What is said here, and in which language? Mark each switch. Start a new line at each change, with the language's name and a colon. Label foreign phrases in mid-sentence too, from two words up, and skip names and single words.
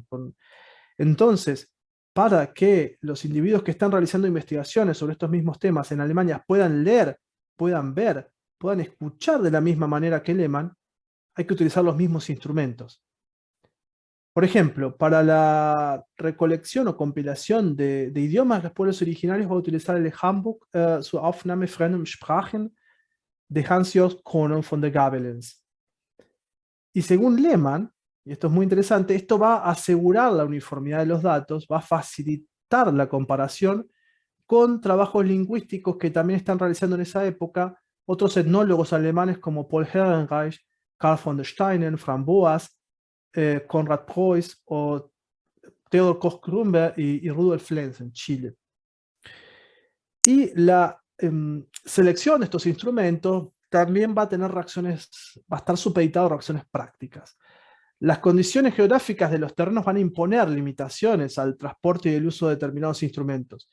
Spanish: Entonces, para que los individuos que están realizando investigaciones sobre estos mismos temas en Alemania puedan leer, puedan ver, puedan escuchar de la misma manera que Lehmann, hay que utilizar los mismos instrumentos. Por ejemplo, para la recolección o compilación de idiomas de los pueblos originarios va a utilizar el Handbuch zur Aufnahme fremder Sprachen de Hans-Jörg Kronen von der Gabelens. Y según Lehmann, y esto es muy interesante, esto va a asegurar la uniformidad de los datos, va a facilitar la comparación con trabajos lingüísticos que también están realizando en esa época otros etnólogos alemanes como Paul Ehrenreich, Karl von der Steinen, Franz Boas, Konrad Preuss o Theodor Koch-Grünberg y Rudolf Lenz en Chile. Y la selección de estos instrumentos también va a tener reacciones, va a estar supeditado a reacciones prácticas. Las condiciones geográficas de los terrenos van a imponer limitaciones al transporte y el uso de determinados instrumentos.